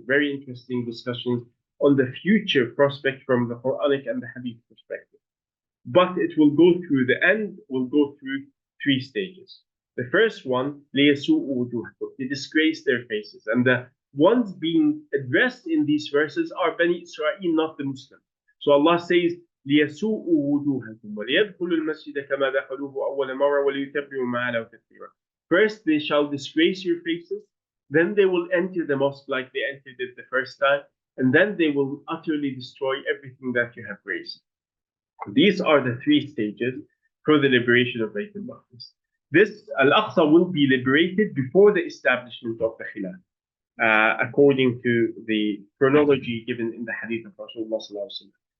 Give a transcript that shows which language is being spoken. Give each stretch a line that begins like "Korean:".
English: Very interesting discussions on the future prospect from the Quranic and the Hadith perspective. But it will go through the end, will go through three stages. The first one, to disgrace their faces. And the ones being addressed in these verses are Bani Israel, not the Muslims.
Arabic: So Allah says, لِيَسُوءُوا وُجُوهَكُمْ وَلِيَدْخُلُوا الْمَسْجِدَ كَمَا دَخَلُوهُ أَوَّلَ مَرَّةٍ وَلِيُتَبِّرُوا مَا عَلَوْا تَتْبِيرًا.
English: First, they shall disgrace your faces. Then they will enter the mosque like they entered it the first time. And then they will utterly destroy everything that you have raised. These are the three stages. for the liberation of Bayt al-Maqdis. This Al-Aqsa will be liberated before the establishment of the Khilafah, according to the chronology given in the Hadith of Rasulullah sallallahu alaihi wasallam.